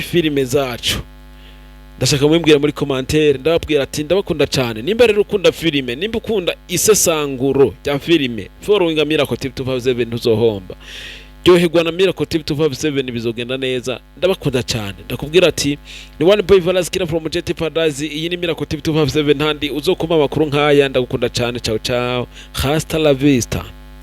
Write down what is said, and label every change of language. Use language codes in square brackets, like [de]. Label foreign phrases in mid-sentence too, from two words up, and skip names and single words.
[rn] filime zacu ndashaka mwembwira muri commentaire ndababwira ati ndabakunda cyane nimba rero ukunda filime nimba ukunda isesanguro rya filime following Miracle TV 257 ntuzohomba ryoherwa na Miracle TV 257 bizogenda neza ndabakunda cyane ndakubwira ati ni [en] one boy [rn] Valas kira from Jet Paradise iyi ni Miracle TV 257 ntandi uzokoma amakuru nkaya ndagukunda cyane [it] ciao ciao [es] hasta la vista.